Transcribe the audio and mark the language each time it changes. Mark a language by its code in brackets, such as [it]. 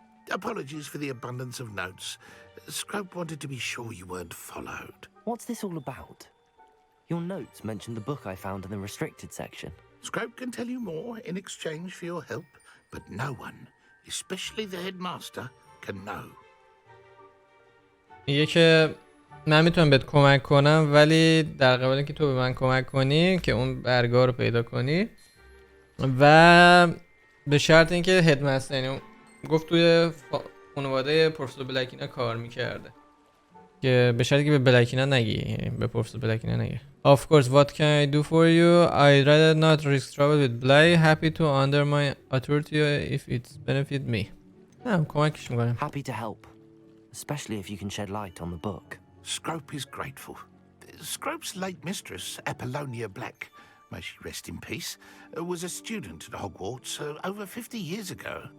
[en] Apologies for the abundance of notes. Scrope wanted to be sure you weren't followed. What's this all about? Your notes mentioned the book I found in the restricted section. Scrope can tell you more in exchange for your help, but no one, especially the headmaster, can know. [fa] میگه که من میتونم بهت کمک کنم ولی در قبال اینکه تو به من کمک کنی که اون برگاه رو پیدا کنی و به شرط اینکه هدمستر، یعنی گفت توی خانواده پروفسور بلکینا کار میکرده که به شرطی که به بلکینا نگی، یعنی به پروفسور بلکینا نگی. [en] Of course, what can I do for you? I'd rather not risk trouble with Bly. Happy to under my authority if it's benefit me. [fa] نه کمکش میکنم. [en] Happy to help, especially if you can shed light on the book. Scrope is grateful. Scrope's late mistress, Apollonia Black, may she rest in peace, was a student at Hogwarts over 50 years ago.